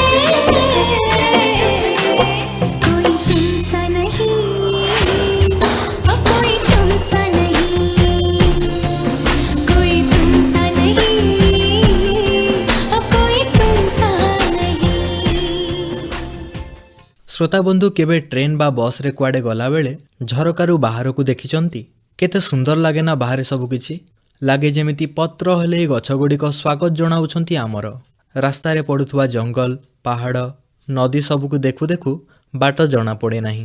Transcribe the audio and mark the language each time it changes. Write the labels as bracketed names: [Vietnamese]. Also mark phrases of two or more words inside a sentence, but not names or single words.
[Hindi] कोई तुम सा नहीं, ओ कोई तुम सा नहीं, कोई तुम सा नहीं, ओ कोई तुम सा नहीं। [Odia] ଶ୍ରୋତା ବନ୍ଧୁ କେବେ ଟ୍ରେନ୍ ବା ବସ୍ରେ କୁଆଡ଼େ ଗଲାବେଳେ ଝରକାରୁ ବାହାରକୁ ଦେଖିଛନ୍ତି? କେତେ ସୁନ୍ଦର ଲାଗେ ନା ବାହାରେ ସବୁ କିଛି, ଲାଗେ ଯେମିତି ପତ୍ର ହଲେଇ ଗଛଗୁଡ଼ିକ ସ୍ୱାଗତ ଜଣାଉଛନ୍ତି ଆମର। ରାସ୍ତାରେ ପଡ଼ୁଥିବା ଜଙ୍ଗଲ, ପାହାଡ଼, ନଦୀ ସବୁକୁ ଦେଖୁ ଦେଖୁ ବାଟ ଜଣାପଡ଼େ ନାହିଁ।